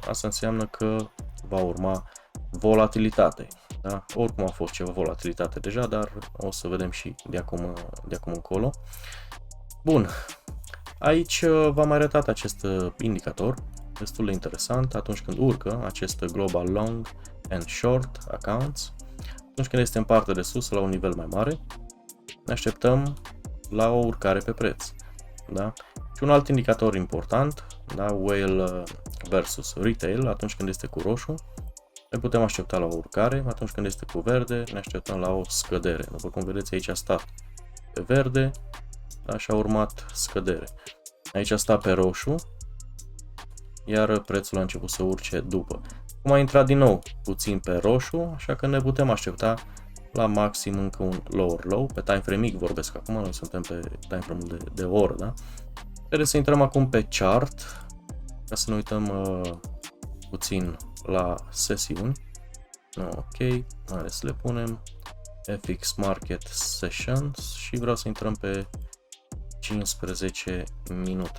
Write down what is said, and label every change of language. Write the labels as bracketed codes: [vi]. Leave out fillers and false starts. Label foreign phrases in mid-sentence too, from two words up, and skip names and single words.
[ro] Asta înseamnă că va urma volatilitate. Da? Oricum a fost ceva volatilitate deja, dar o să vedem și de acum încolo. Bun, aici v-am arătat acest indicator, destul de interesant atunci când urcă acest [en] global long and short accounts. [ro] Atunci când este în partea de sus, la un nivel mai mare, ne așteptăm la o urcare pe preț. Da? Și un alt indicator important, da? [en] Whale versus retail, [ro] atunci când este cu roșu, ne putem aștepta la o urcare, atunci când este cu verde, ne așteptăm la o scădere. După cum vedeți, aici a stat pe verde, da? Și a urmat scădere. Aici a stat pe roșu, iar prețul a început să urce după. Cum a intrat din nou puțin pe roșu, așa că ne putem aștepta la maxim încă un [en] lower low. [ro] Pe [en] time frame [ro] mic vorbesc acum, noi suntem pe [en] time frame [ro] de o oră, da? Trebuie să intrăm acum pe chart, ca să ne uităm puțin la sesiuni. Ok, hai să le punem FX Market Sessions și vreau să intrăm pe 15 minute.